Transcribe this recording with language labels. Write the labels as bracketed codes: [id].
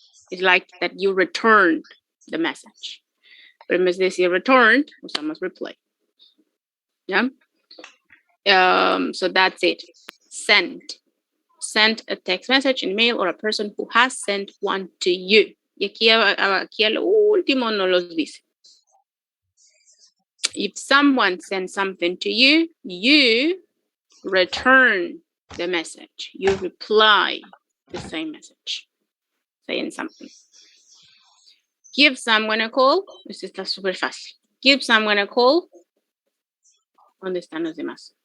[en] It's like that you returned the message. [es] Pero en vez de decir returned, usamos reply. [en] Yeah? So that's it. Send. Send a text message, an email, or a person who has sent one to you. [es] Y aquí a lo último no los dice. [en] If someone sends something to you, you return the message. You reply the same message, saying something. Give someone a call. [es] Esto está súper fácil. [en] Give someone a call. [es] ¿Dónde están los demás?